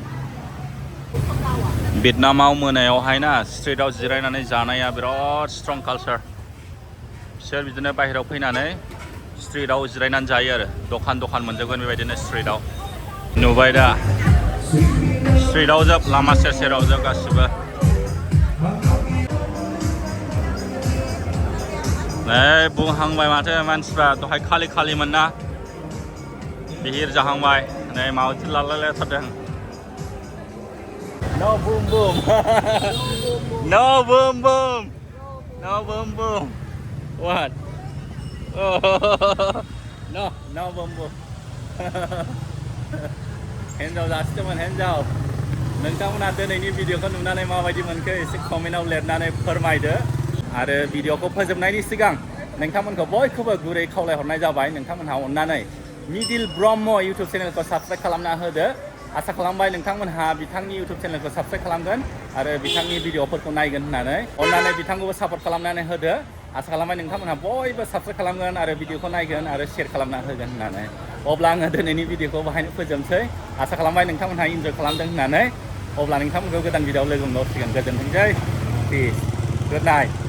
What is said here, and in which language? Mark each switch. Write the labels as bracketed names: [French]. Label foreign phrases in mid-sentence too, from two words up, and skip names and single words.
[Bodo] भियेटनामाव मोनायावहाय ना स्ट्रिटआव जिरायनानै जानाया बिराद [English] strong culture [Bodo] बिसोर बिदिनो बाहेरायाव फैनानै स्ट्रिटआव जिरायनानै जायो आरो दखान मोनजोबगोन बेबायदिनो स्ट्रिटआव नुबाय दा स्ट्रिटआव जोब लामा सेर-सेराव जोब गासिबो नै बुंहांबाय माथो मानसिफ्रा दहाय खालिमोन ना बिहिर जाहांबाय नै मावजि लालायलायथारदों [English] No boom boom No boom boom No boom boom What Oh No boom boom [Bodo] हिन्जाव जासिदोंमोन हिन्जाव नोंथांमोना दिनैनि भिडिअखौ नुनानै माबायदि मोनखो एसे कमेन्टआव लिरनानै फोरमायदो आरो भिडिअखौ फोजोबनायनि सिगां नोंथांमोनखौ बयखौबो गुरै खावलायहरनाय जाबाय नोंथांमोनहा अननानै मिडिल ब्रह्म [English] YouTube channelखौ [Bodo] साबस्क्राइब खालामना होदो आसा खालामबाय नोंथांमोनहा बिथांनि [English] YouTube channelखौ [Bodo] साबस्क्राइब खालामगोन आरो बिथांनि भिडिअफोरखौ नायगोन होननानै अननानै बिथांखौबो सापर्ट खालामनानै होदो आसा खालामबाय नोंथांमोनहा बयबो साबस्क्राइब खालामगोन आरो भिडिअखौ नायगोन आरो शेयार खालामना होगोन होननानै अब्ला आङो दिनैनि भिडिअखौ बाहायनो फोजोबसै आसा खालामबाय नोंथांमोनहा इन्जय खालामदों होननानै अब्ला नोंथांमोनखौ गोदान भिडिअआव लोगो मोनबावसिगोन गोजोनथोंसै [English] peace good night